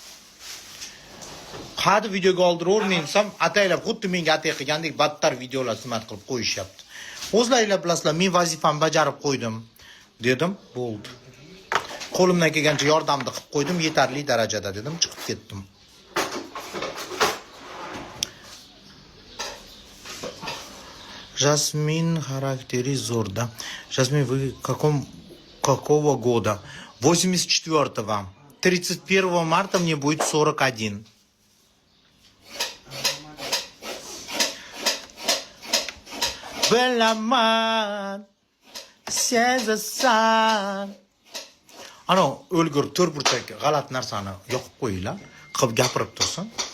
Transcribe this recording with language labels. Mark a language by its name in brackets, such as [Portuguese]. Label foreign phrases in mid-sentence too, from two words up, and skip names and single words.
[Uzbek] Qadi videoga oldiravermang desam, ataylab xuddi menga atay qilgandek battar videolar suhbat qilib qo'yishyapti. O'zlaringlar bilasizlar, men vazifamni bajarib qo'ydim dedim, bo'ldi. Qo'limdan kelgancha yordamni qilib qo'ydim, yetarli darajada dedim, chiqib ketdim. Жасмин характери зорда. [Russian] Жасмин, вы какого года? 84-го. 31 марта мне будет 41. [Uzbek] Bilaman, sezasan. Ana, o'lgur to'rtburchak g'alat narsani yoqib qo'yinglar, qilib gapirib tursin.